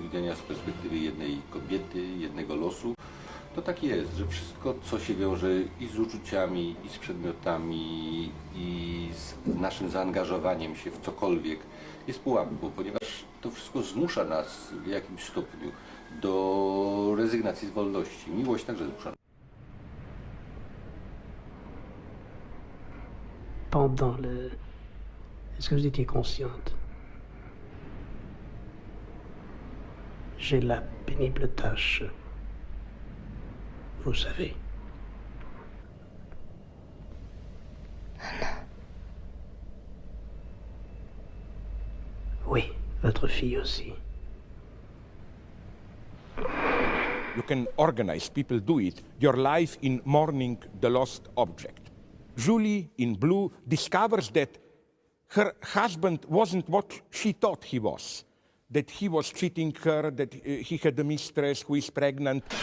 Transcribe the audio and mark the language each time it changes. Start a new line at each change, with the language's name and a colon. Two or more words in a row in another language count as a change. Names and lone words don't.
Polish: widzenia, z perspektywy jednej kobiety, jednego losu, to tak jest, że wszystko, co się wiąże i z uczuciami, i z przedmiotami, i z naszym zaangażowaniem się w cokolwiek, jest pułapką, ponieważ to wszystko zmusza nas w jakimś stopniu do rezygnacji z wolności. Miłość także zmusza.
French: Pendant le... Est-ce que vous étiez consciente? J'ai la pénible tâche. Vous savez. Anna. Oui, votre fille aussi.
English: You can organize, people do it, your life in mourning the lost object. Julie, in Blue, discovers that her husband wasn't what she thought he was. That he was cheating her, that he had a mistress who is pregnant.